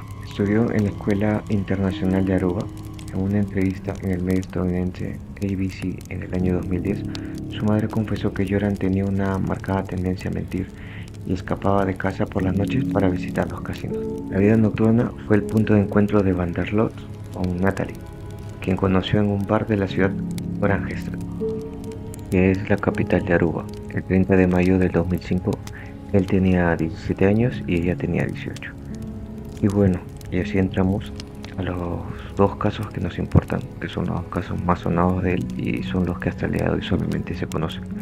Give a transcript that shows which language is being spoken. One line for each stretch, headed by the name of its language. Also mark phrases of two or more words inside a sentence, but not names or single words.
Spanish: Estudió en la Escuela Internacional de Aruba. En una entrevista en el medio estadounidense ABC en el año 2010, su madre confesó que Joran tenía una marcada tendencia a mentir y escapaba de casa por las noches para visitar los casinos. La vida nocturna fue el punto de encuentro de van der Sloot con Natalie, quien conoció en un bar de la ciudad Oranjestad, que es la capital de Aruba. El 30 de mayo del 2005, él tenía 17 años y ella tenía 18. Y bueno, y así entramos a los dos casos que nos importan, que son los casos más sonados de él y son los que hasta el día de hoy solamente se conocen.